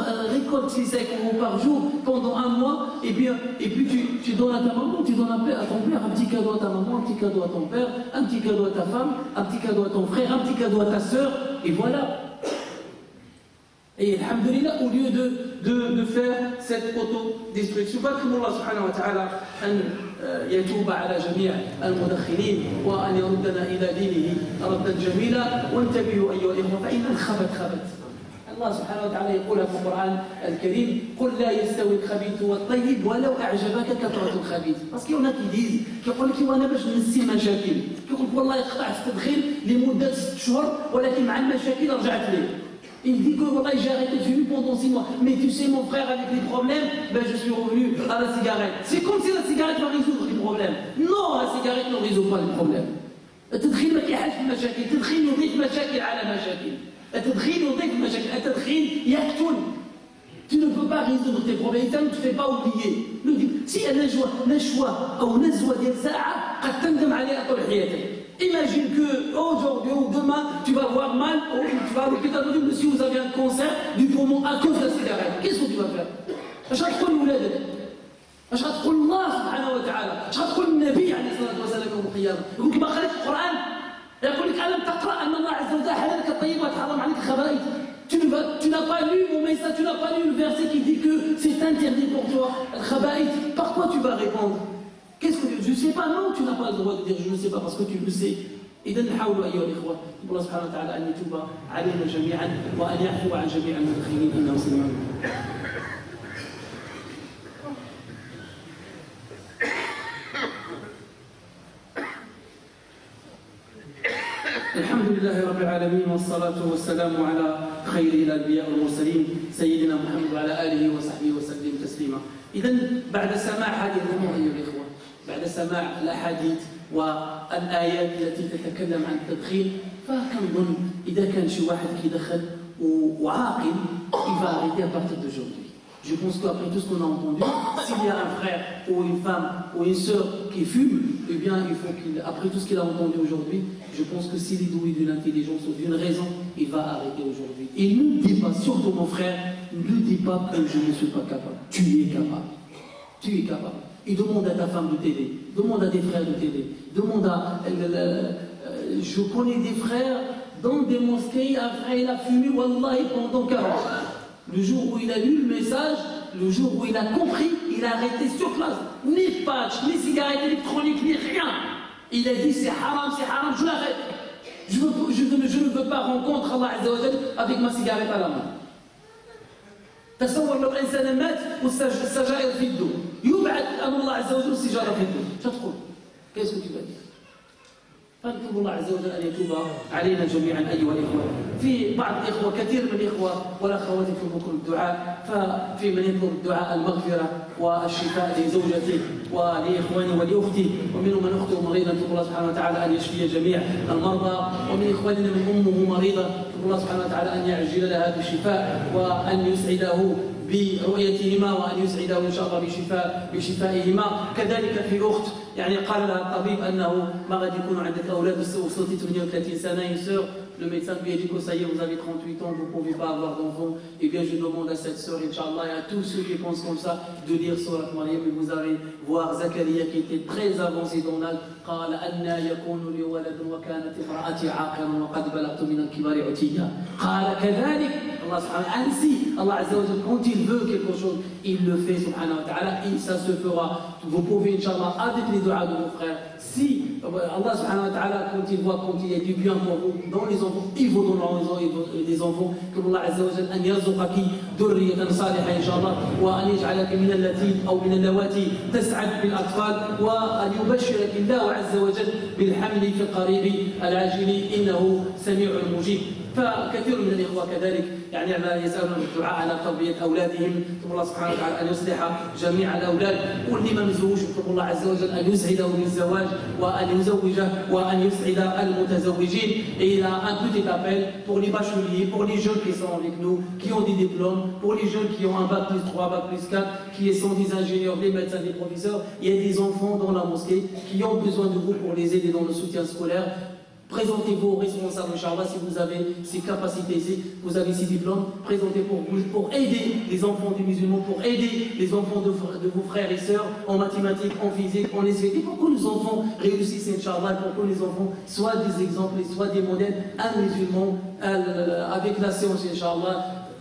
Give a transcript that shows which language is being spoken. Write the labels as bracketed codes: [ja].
[fr] Récolte les 5 euros par jour pendant 1 mois, et puis tu donnes à ta maman, tu donnes à ton père, un petit cadeau à ta maman, un petit cadeau à ton père, un petit cadeau à ta femme, un petit cadeau à ton frère, un petit cadeau à ta sœur, et voilà. Et alhamdulillah, au lieu de faire cette autodestruction, [ar] فأكرم الله سبحانه وتعالى أن يتوب على جميع المدخنين وأن يردنا إلى دينه ردا جميلا. وانتبهوا أيها الإخوة فإن الخبث خبث. الله سبحانه وتعالى يقول في القرآن الكريم قل لا يستوي الخبيث والطيب ولو أعجبك كثرة الخبيث. [fr] parce qu'il y en a qui disent [ar] كيقول لك وانا باش ننسي المشاكل كيقول لك والله قطعت التدخين لمدة 6 شهور ولكن مع المشاكل رجعت ليه. [fr] Il dit que voilà, j'ai arrêté de fumer pendant 6 mois. Mais tu sais, mon frère, avec les problèmes, ben, je suis revenu à la cigarette. C'est comme si la cigarette va résoudre les problèmes. Non, la cigarette ne résout pas les problèmes. [ar] التدخين ما كيحلش المشاكل، التدخين يضيف مشاكل على مشاكل. التدخين يضيف مشاكل، التدخين يقتل. [fr] Tu ne peux pas résoudre tes problèmes, ça ne te fait pas oublier. Si [ar] نشوة أو نزوة ديال ساعة قد تندم عليها طول حياتك. [fr] Imagine que aujourd'hui ou demain tu vas avoir mal, ou tu vas à l'hôpital, monsieur vous avez un cancer du poumon à cause de la cigarette. Qu'est-ce que tu vas faire? [ar] اش غتقول لولادك؟ اش غتقول الله سبحانه وتعالى؟ اش غتقول النبي عليه الصلاه والسلام يوم القيامه؟ يقول لك ما قريتش القران؟ يقول لك الم تقرا ان الله عز وجل حلل لك الطيبات وحرم عليك الخبائث. [fr] Tu n'as pas lu mon message, tu n'as pas lu le verset qui dit que c'est interdit pour toi le khaba'ith. Par quoi tu vas répondre? Qu'est-ce que je ne sais pas? Non, tu n'as pas le droit de dire je ne sais pas parce que tu le sais. [ar] إذا نحاول أيها الإخوة الله سبحانه وتعالى أن يتوب علينا جميعا وأن يعفو عن جميع المدخنين إنه سميع. الحمد لله رب العالمين والصلاة والسلام على خير الأنبياء والمرسلين سيدنا محمد وعلى آله وصحبه وسلم تسليما. إذا بعد سماع هذه الأمور أيها الإخوة، بعد سماع الأحاديث والآيات التي تتكلم عن التدخين، فكنظن إذا كان شي واحد كيدخن وعاقل [fr] il va arrêter à partir d'aujourd'hui. Je pense qu'après tout ce qu'on a entendu, s'il y a un frère ou une femme ou une sœur qui fume, eh bien il faut qu'il, après tout ce qu'il a entendu aujourd'hui, je pense que s'il est doué d'une intelligence ou d'une raison, il va arrêter aujourd'hui. Et ne dis pas, surtout mon frère, ne dis pas que je ne suis pas capable. Tu es capable. Tu es capable. Et demande à ta femme de t'aider, demande à tes frères de t'aider, demande à... je connais des frères dans des mosquées, un frère il a fumé, wallahi, pendant 40 ans. Le jour où il a lu le message, le jour où il a compris, il a arrêté sur place. Ni patch, ni cigarette électronique, ni rien. Il a dit c'est haram, je l'arrête. Je ne veux pas rencontrer Allah Azza wa Jal avec ma cigarette à la main. [ar] تصور لو انسان مات والسجائر في يده، يبعث أمر الله عز وجل السجارة في يده، شو تقول؟ كيف تبقى؟ فنطلب الله عز وجل أن يتوب علينا جميعا أيها الإخوة. في بعض الإخوة، كثير من الإخوة والأخوات يطلبون الدعاء، ففي من يطلب الدعاء المغفرة والشفاء لزوجته ولإخواني ولأختي، ومنهم من أخته مريضة، نطلب الله سبحانه وتعالى أن يشفي جميع المرضى، ومن إخواننا من أمه مريضة، نطلب الله سبحانه وتعالى أن يعجل لها بالشفاء وأن يسعده برؤيتهما وأن يسعده إن شاء الله بشفائهما. كذلك في أخت يعني قال لها الطبيب أنه ما غادي يكونوا عندك أولاد وصلتي 38 سنة. [fr] Une sœur, le médecin lui a dit que ça y est, vous avez 38 ans, vous ne pouvez pas avoir d'enfants. Et bien je demande à cette sœur, Inch'Allah, et à tous ceux qui pensent comme ça, de lire Surat Maryam. Et vous allez voir Zakaria qui était très avancé dans l'âge. [ar] قال أن يكون لي ولد وكانت امرأتي عاقرا وقد بلغت من الكبر عتيا. قال كذلك [fr] Allah subhanahu wa ta'ala, ainsi Allah azza wa jalla, quand il veut quelque chose, il le fait subhanahu wa ta'ala, et ça se fera. Vous pouvez Inch'Allah avec les doigts de vos frères, si Allah subhanahu wa ta'ala, quand il voit, quand il y a du bien pour vous dans les enfants, il vous donnera des enfants. Que [ar] Allah azza wa jalla an yarzuqaki dhurriyatan salihah Inch'Allah, wa an yaj'alaki min allati aw min allawati tas'ad bil atfal, wa an yubashshiraki Allah azza wa jalla bil hamli fi qarib al ajili innahu sami'un mujib. فكثير من الإخوة كذلك يعني يسألون الدعاء على تربية أولادهم. نطلب الله سبحانه وتعالى أن يصلح جميع الأولاد، واللي ما مزوج نطلب الله عز وجل أن يسعده بالزواج وأن يزوجه وأن يسعد المتزوجين. [fr] Et il a un petit appel pour les bacheliers, pour les jeunes qui sont avec nous, qui ont des diplômes, pour les jeunes qui ont un bac plus 3, bac plus 4, qui sont des ingénieurs, des médecins, des professeurs. Il y a des enfants dans la mosquée qui ont besoin de vous pour les aider dans le soutien scolaire. Présentez-vous aux responsables, Inch'Allah, si vous avez ces capacités, si vous avez ces diplômes, présentez pour aider les enfants des musulmans, pour aider les enfants de vos frères et sœurs en mathématiques, en physique, en SVT, pour que les enfants réussissent, Inch'Allah, pour que les enfants soient des exemples et soient des modèles à musulmans avec la science, Inch'Allah.